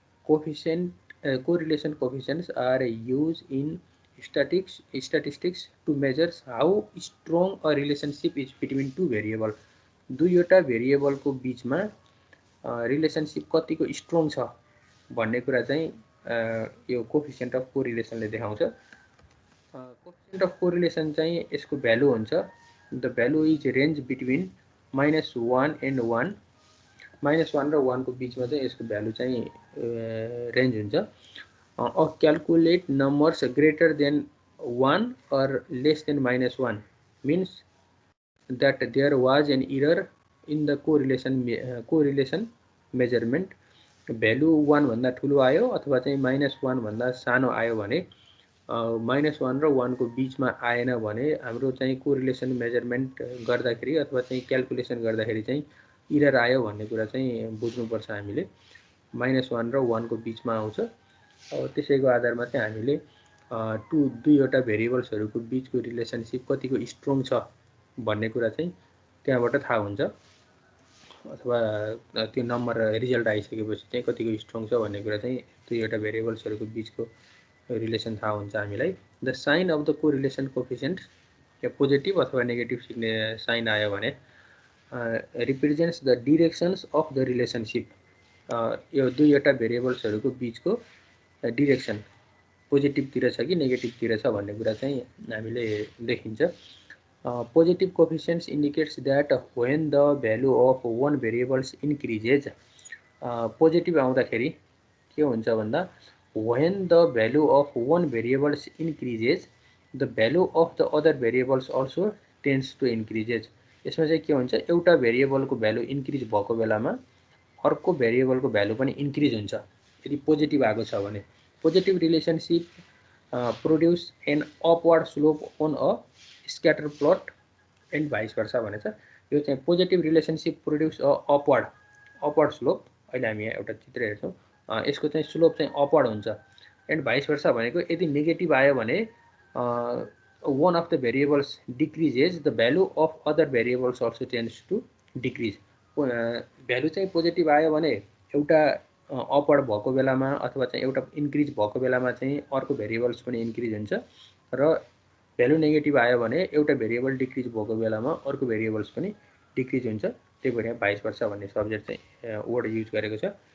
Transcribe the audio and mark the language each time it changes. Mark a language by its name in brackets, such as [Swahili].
[English] Correlation coefficients are use in statistics to measure how strong a relationship is between two variable. [Nepali] दुईवटा भेरिएबलको बिचमा relationship कतिको strong छ भन्ने कुरा चाहिँ यो कोफिसिएन्ट अफ कोरिलेसनले देखाउँछ। कोफिसिएन्ट अफ कोरिलेसन चाहिँ यसको भ्यालु हुन्छ, [English] the value is range between -1 and 1, [Nepali] -1 र 1 को बिचमा चाहिँ यसको भ्यालु चाहिँ रेन्ज हुन्छ। [English] Calculate numbers greater than 1 or less than -1 means that there was an error in the correlation measurement. [Nepali] Value 1 भन्दा ठुलो आयो अथवा चाहिँ -1 भन्दा सानो आयो भने, -1 र 1 को बिचमा आएन भने हाम्रो चाहिँ कोरिलेसन मेजरमेन्ट गर्दाखेरि अथवा चाहिँ क्याल्कुलेसन गर्दाखेरि चाहिँ इरर आयो भन्ने कुरा चाहिँ बुझ्नुपर्छ हामीले। -1 र 1 को बिचमा आउँछ। त्यसैको आधारमा चाहिँ हामीले दुईवटा भेरिएबल्सहरूको बिचको रिलेसनशिप कतिको स्ट्रङ छ भन्ने कुरा चाहिँ त्यहाँबाट थाहा हुन्छ, अथवा त्यो नम्बर रिजल्ट आइसकेपछि चाहिँ कतिको स्ट्रङ छ भन्ने कुरा चाहिँ दुईवटा भेरिएबल्सहरूको बिचको रिलेसन थाहा हुन्छ हामीलाई। [English] the sign of the correlation coefficient [Nepali] yeah positive अथवा नेगेटिभ साइन आयो भने [English] Represents the directions of the relationship. [Nepali] यो दुईवटा भेरिएबल्सहरूको बिचको डिरेक्सन पोजिटिभतिर छ कि नेगेटिभतिर छ भन्ने कुरा चाहिँ हामीले देखिन्छ। [English] Positive coefficients indicates that when the value of one variables increases, positive [Nepali] आउँदाखेरि के हुन्छ भन्दा [English] when the value of one variables increases, the value of the other variables also tends to increases। [Nepali] यसमा चाहिँ के हुन्छ, एउटा भेरिएबलको भ्यालु इन्क्रिज भएको बेलामा अर्को भेरिएबलको भ्यालु पनि इन्क्रिज हुन्छ यदि पोजिटिभ आएको छ भने। [English] Positive relationship produce an upward slope on a scatter plot and vice versa भनेछ। [Nepali] यो चाहिँ [English] Positive relationship produce a upward slope. [Nepali] अहिले हामी यहाँ एउटा चित्र हेर्छौँ, यसको चाहिँ स्लोप चाहिँ अपवर्ड हुन्छ। [English] and vice versa [Nepali] भनेको यदि नेगेटिभ आयो भने [English] one of the variables decreases, the value of other variables also tends to decrease। [Nepali] Value चाहिँ पोजिटिभ आयो भने एउटा अपवर्ड भएको बेलामा अथवा चाहिँ एउटा इन्क्रिज भएको बेलामा चाहिँ अर्को भेरिएबल्स पनि इन्क्रिज हुन्छ, र भ्यालु नेगेटिभ आयो भने एउटा भेरिएबल डिक्रिज भएको बेलामा अर्को भेरिएबल्स पनि डिक्रिज हुन्छ। त्यही भएर यहाँ भाइस वर्सा भन्ने सब्जेक्ट चाहिँ वर्ड युज गरेको छ।